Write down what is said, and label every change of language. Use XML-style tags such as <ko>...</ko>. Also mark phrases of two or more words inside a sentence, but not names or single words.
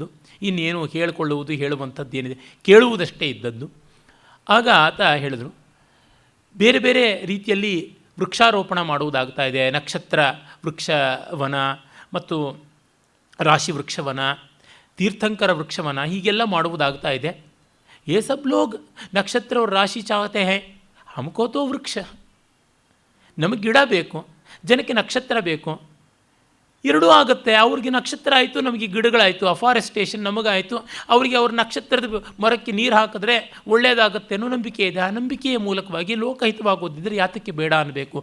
<kn>ಇನ್ನೇನು ಹೇಳಿಕೊಳ್ಳುವುದು ಹೇಳುವಂಥದ್ದು ಏನಿದೆ, ಕೇಳುವುದಷ್ಟೇ ಇದ್ದದ್ದು. ಆಗ ಆತ ಹೇಳಿದರು, ಬೇರೆ ಬೇರೆ ರೀತಿಯಲ್ಲಿ ವೃಕ್ಷಾರೋಪಣ ಮಾಡುವುದಾಗ್ತಾ ಇದೆ. ನಕ್ಷತ್ರ ವೃಕ್ಷವನ ಮತ್ತು ರಾಶಿ ವೃಕ್ಷವನ, ತೀರ್ಥಂಕರ ವೃಕ್ಷವನ, ಹೀಗೆಲ್ಲ ಮಾಡುವುದಾಗ್ತಾ ಇದೆ.</kn> <hi>ये सब लोग नक्षत्र और राशि चाहते हैं, हमको तो वृक्ष,</hi> <kn>ನಮಗೆ ಗಿಡ ಬೇಕು, ಜನಕ್ಕೆ ನಕ್ಷತ್ರ ಬೇಕು, ಎರಡೂ ಆಗುತ್ತೆ. ಅವ್ರಿಗೆ ನಕ್ಷತ್ರ ಆಯಿತು, ನಮಗೆ ಗಿಡಗಳಾಯಿತು, ಅಫಾರೆಸ್ಟೇಷನ್ ನಮಗಾಯಿತು, ಅವರಿಗೆ ಅವ್ರ ನಕ್ಷತ್ರದ ಮರಕ್ಕೆ ನೀರು ಹಾಕಿದ್ರೆ ಒಳ್ಳೆಯದಾಗುತ್ತೆ ಅನ್ನೋ ನಂಬಿಕೆ ಇದೆ. ಆ ನಂಬಿಕೆಯ ಮೂಲಕವಾಗಿ ಲೋಕಹಿತವಾಗೋದಿದ್ದರೆ ಯಾತಕ್ಕೆ ಬೇಡ ಅನ್ನಬೇಕು.</kn>